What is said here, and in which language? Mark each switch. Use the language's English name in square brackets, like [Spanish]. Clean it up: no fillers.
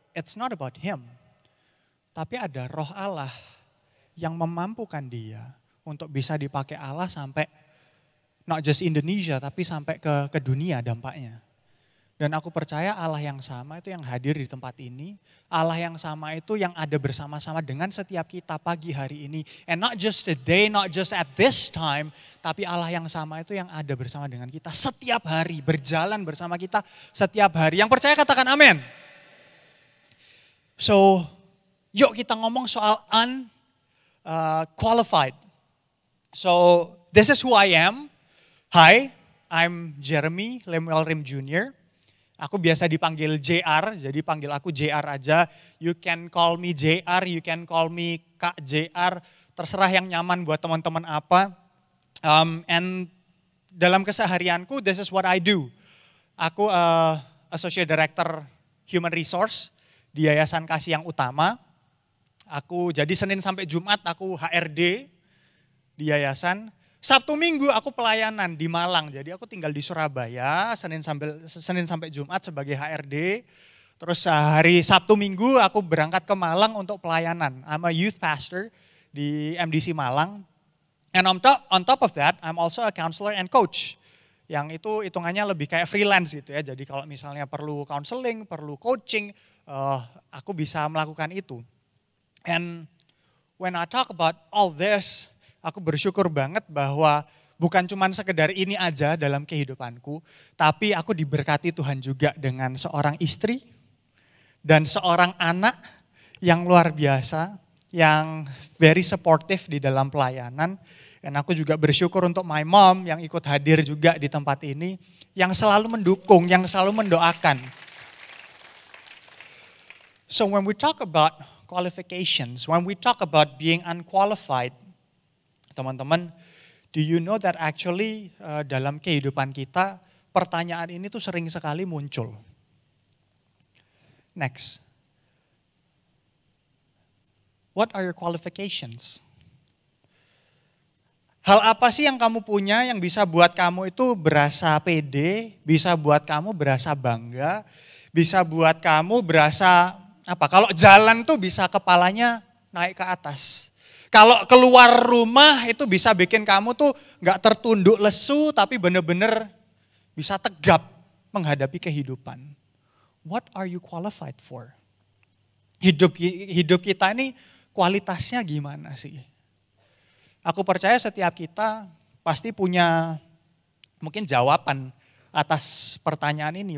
[English] It's not about him, [Indonesian] tapi ada roh Allah yang memampukan dia untuk bisa dipakai Allah sampai [English] not just Indonesia [Indonesian] tapi sampai ke dunia dampaknya. Dan aku percaya Allah yang sama itu yang hadir di tempat ini. Allah yang sama itu yang ada bersama-sama dengan setiap kita pagi hari ini. [English] And not just today, not just at this time. [Indonesian] Tapi Allah yang sama itu yang ada bersama dengan kita setiap hari. Berjalan bersama kita setiap hari. Yang percaya katakan amin. So yuk kita ngomong soal unqualified. [English] So this is who I am. Hi, I'm Jeremy Lemuel Rim Jr. [Indonesian] Aku biasa dipanggil JR, jadi panggil aku JR aja. [English] You can call me JR, you can call me Kak JR. [Indonesian] Terserah yang nyaman buat teman-teman apa. And dalam keseharianku, [English] this is what I do. [Indonesian] Aku Associate Director Human Resource di Yayasan Kasih Yang Utama. Aku jadi Senin sampai Jumat aku HRD di yayasan. Sabtu Minggu aku pelayanan di Malang. Jadi aku tinggal di Surabaya Senin sampai Jumat sebagai HRD. Terus hari Sabtu Minggu aku berangkat ke Malang untuk pelayanan. [English] I'm a youth pastor di MDC Malang. And on top of that, I'm also a counselor and coach. [Indonesian] Yang itu hitungannya lebih kayak freelance gitu ya. Jadi kalau misalnya perlu counseling, perlu coaching, aku bisa melakukan itu. [English] And when I talk about all this, [Indonesian] aku bersyukur banget bahwa bukan cuma sekedar ini aja dalam kehidupanku, tapi aku diberkati Tuhan juga dengan seorang istri dan seorang anak yang luar biasa, yang [English] very supportive [Indonesian] di dalam pelayanan. Dan aku juga bersyukur untuk [English] my mom [Indonesian] yang ikut hadir juga di tempat ini, yang selalu mendukung, yang selalu mendoakan. [English] So when we talk about qualifications, when we talk about being unqualified, [Indonesian] teman-teman, [English] do you know that actually [Indonesian] dalam kehidupan kita, pertanyaan ini tuh sering sekali muncul. [English] Next. What are your qualifications? [Indonesian] Hal apa sih yang kamu punya yang bisa buat kamu itu berasa pede, bisa buat kamu berasa bangga, bisa buat kamu berasa apa? Kalau jalan tuh bisa kepalanya naik ke atas. Kalau keluar rumah itu bisa bikin kamu tuh gak tertunduk lesu tapi bener-bener bisa tegap menghadapi kehidupan. [English] What are you qualified for? [Indonesian] Hidup kita ini kualitasnya gimana sih? Aku percaya setiap kita pasti punya mungkin jawaban atas pertanyaan ini.